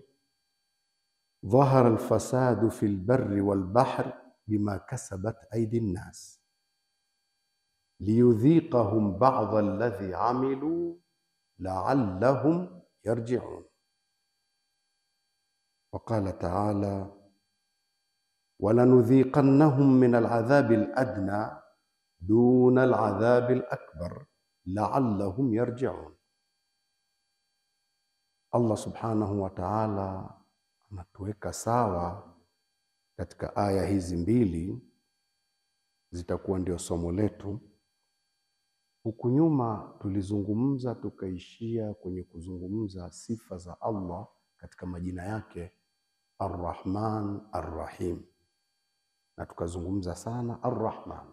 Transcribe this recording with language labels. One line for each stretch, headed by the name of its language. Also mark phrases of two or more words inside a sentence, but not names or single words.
Arabic: ظهر الفساد في البر والبحر بما كسبت أيدي الناس ليذيقهم بعض الذي عملوا لعلهم يرجعون. وقال تعالى: ولنذيقنهم من العذاب الأدنى دون العذاب الأكبر لعلهم يرجعون.
Swahili: Allah
Arabic: subhanahu wa ta'ala
Swahili: anatuweka sawa katika aya hizi mbili, zitakuwa ndio somo letu. Huku nyuma tulizungumza tukaishia kwenye kuzungumza sifa za Allah katika majina yake Ar-Rahman Ar-Rahim, na tukazungumza sana Ar-Rahman.